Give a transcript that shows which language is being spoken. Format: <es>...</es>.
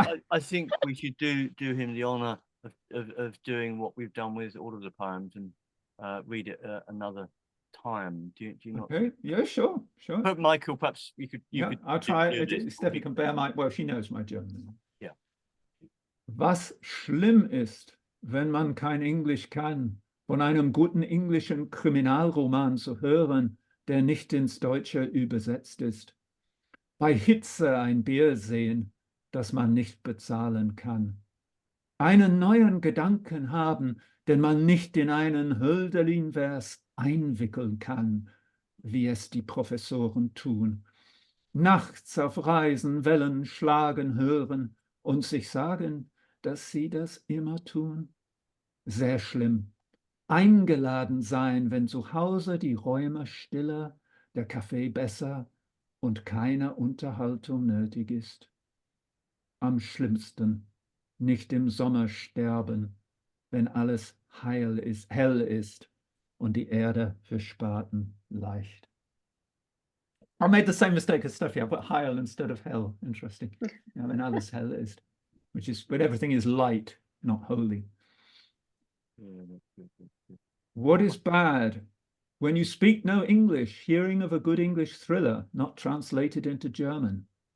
<en>I think we should do him the honor of doing what we've done with all of the poems and read it another time. Do you not? Okay. Yeah, sure. But Michael, perhaps you could. I'll try it. Steffi can bear my. Well, she knows my German. Yeah.</en> <de>Was schlimm ist, wenn man kein Englisch kann, von einem guten englischen Kriminalroman zu hören, der nicht ins Deutsche übersetzt ist. Bei Hitze ein Bier sehen, das man nicht bezahlen kann. Einen neuen Gedanken haben, den man nicht in einen Hölderlin-Vers einwickeln kann, wie es die Professoren tun. Nachts auf Reisen Wellen schlagen hören und sich sagen, dass sie das immer tun. Sehr schlimm. Eingeladen sein, wenn zu Hause die Räume stiller, der Kaffee besser und keine Unterhaltung nötig ist. Am schlimmsten, nicht im Sommer sterben, wenn alles hell ist und die Erde für Spaten leicht.</de> <en>I made the same mistake as Steffi. I put heil instead of hell. Interesting. Yeah, when</en> <de>alles hell ist,</de> <en>which is when everything is light, not holy. What is bad? When you speak no English, hearing of a good English thriller not translated into German.</en>